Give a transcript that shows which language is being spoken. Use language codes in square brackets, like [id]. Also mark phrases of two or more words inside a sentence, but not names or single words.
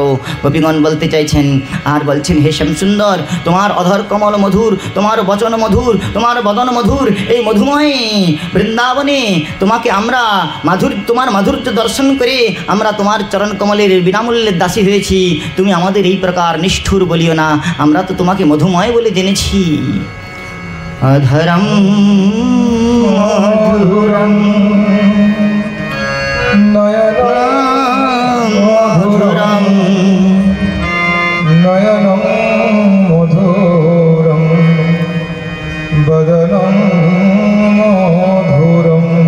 [bn] গোপীগণ বলতে চাইছেন আর বলছেন, হে শ্যামসুন্দর, তোমার অধর কমল মধুর, তোমার বচন মধুর, তোমার বদন মধুর, এই মধুময় বৃন্দাবনে তোমাকে আমরা তোমার মাধুর্য দর্শন করে আমরা তোমার চরণ কমলের বিনামূল্যের দাসী হয়েছি। তুমি আমাদের এই প্রকার নিষ্ঠুর বলিও না, আমরা তো তোমাকে মধুময় বলে জেনেছি। [sa] অধরম মধুরম নয়নম মধুরম নয়নম মধুরম বদনম মধুরম